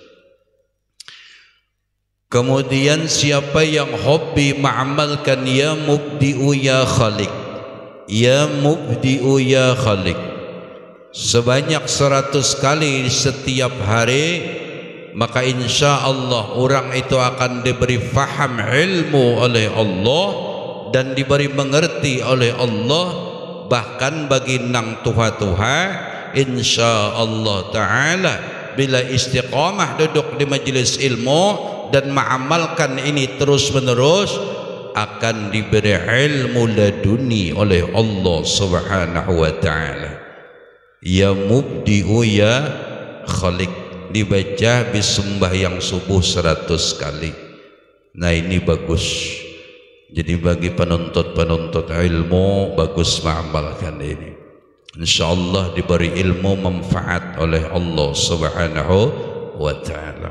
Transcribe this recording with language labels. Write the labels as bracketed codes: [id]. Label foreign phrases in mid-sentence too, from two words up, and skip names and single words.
[id] Kemudian siapa yang hobi mengamalkan [ar] يا مبدئ يا خالق, يا مبدئ يا خالق [id] sebanyak 100 kali setiap hari, maka [ar] إن شاء الله [id] orang itu akan diberi faham ilmu oleh Allah dan diberi mengerti oleh Allah. Bahkan bagi [bjn] nang tuha-tuha [ar] إن شاء الله تعالى [id] bila istiqamah duduk di majelis ilmu dan mengamalkan ini terus menerus, akan diberi ilmu laduni oleh Allah [ar] سبحانه وتعالى. يا مبدئ يا خالق [id] dibaca bis sembahyang subuh 100 kali. Nah ini bagus. Jadi bagi penuntut-penuntut ilmu bagus mengamalkan ini. InsyaAllah diberi ilmu manfaat oleh Allah [ar] سبحانه وتعالى.